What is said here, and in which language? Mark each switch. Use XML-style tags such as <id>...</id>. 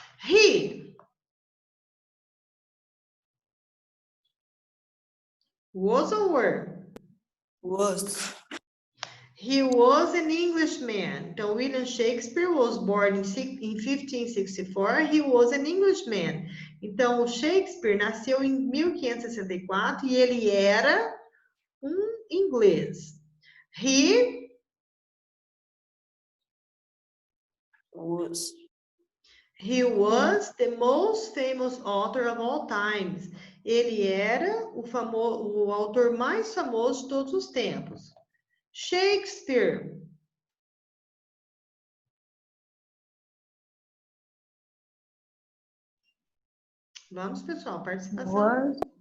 <en>He was or were? Was. He was an Englishman. Então, William Shakespeare was born in 1564. He was an Englishman.</en> <pt>Então, o Shakespeare nasceu em 1564 e ele era um inglês.</pt> <en>Was. He was the most famous author of all times.</en> <pt>Ele era o autor mais famoso de todos os tempos.</pt> <en>Shakespeare.</en> <pt>Vamos, pessoal, participação.</pt> <en>Was.</en>